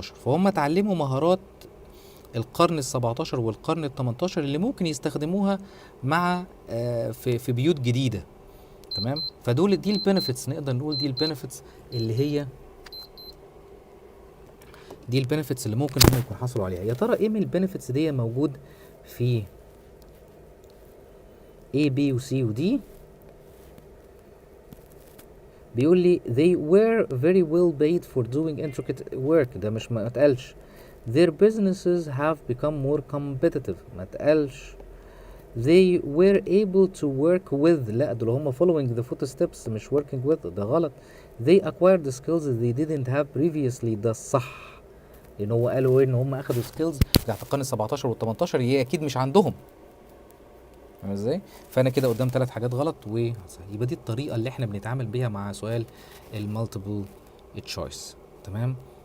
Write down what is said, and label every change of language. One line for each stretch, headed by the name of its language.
Arabic: فهم اتعلموا مهارات القرن ال17 والقرن ال18 اللي ممكن يستخدموها مع في بيوت جديدة، تمام؟ فدول دي البنفيتس، نقدر نقول دي البنفيتس اللي هي دي البنفيتس اللي ممكن هم يكون حصلوا عليها. يا ترى ايه من البنفيتس دي موجود في A B و C و D؟ بيقول لي
English: they were very well paid for doing intricate work،
Arabic: ده مش ما اتقالش.
English: their businesses have become more competitive،
Arabic: ما اتقالش.
English: they were able to work with،
Arabic: لا دول هم
English: following the footsteps مش working with،
Arabic: ده غلط.
English: they acquired the skills they didn't have previously،
Arabic: ده الصح، لان هو قالوا ان هم اخدوا سكيلز بتاعت القرن ال17 وال18 هي اكيد مش عندهم. فاهم ازاي؟ فانا كده قدام 3 حاجات غلط يبقى دي الطريقه اللي احنا بنتعامل بيها مع سؤال المالتيبل تشويس. تمام.